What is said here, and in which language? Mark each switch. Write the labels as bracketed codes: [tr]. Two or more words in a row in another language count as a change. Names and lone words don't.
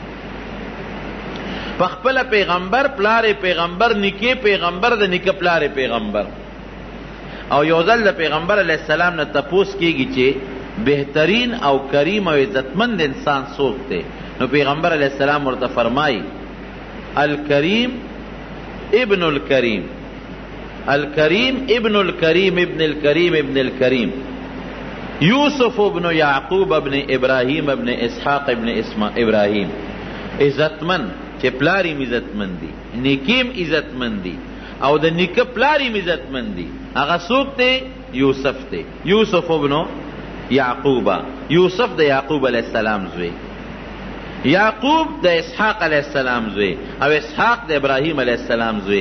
[ps] په خپله پیغمبر، پلار پیغمبر، نیکې پیغمبر، د نیکه پلار پیغمبر. او یو ځل د پیغمبر [ar] علیہ السلام [ps] نه تپوس کېږي چې بهترین او کریم او عزتمند انسان څوک دی؟ نو پیغمبر [ar] علیہ السلام [ps] ورته فرمایي [ar] الکریم ابن الکریم، الکریم ابن الکریم ابن الکریم ابن الکریم، [ps] یوسف ابن یعقوب ابن ابراہیم ابن اسحاق ابن ابراہیم. عزتمند چې پلاریم عزتمند دی، نیکیم عزتمند دی، او د نیکه پلاریم عزتمند دی. هغه څوک دی؟ یوسف دی. یوسف ابن یعقوبا، یوسف د یعقوب [ar] علیہ السلام [ps] زوی، یعقوب د اسحاق [ar] علیہ السلام [ps] زوی، او اسحاق د ابراهیم [ar] علیہ السلام [ps] زوی.